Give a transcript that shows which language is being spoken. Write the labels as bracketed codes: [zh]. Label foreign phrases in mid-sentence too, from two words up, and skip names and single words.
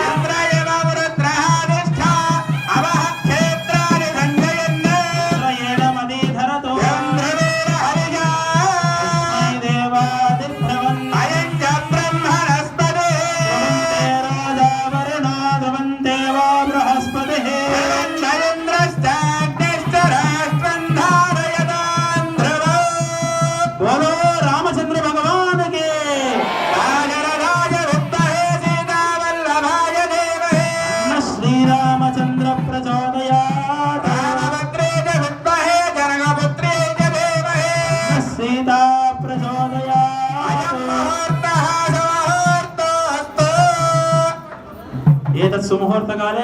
[sa] ఇంద్రయేణమదీధరతో తస్మై దేవాదిభ్రవన్ ధ్రువంతే రాజా వరుణో ధ్రువంతే వా బృహస్పతిః [hi] बोलो रामचंद्र भगवान के [sa] श्री रामचंद्र प्रचोदयात् सीता प्रचोदयात् एतत् सुमुहूर्तकाले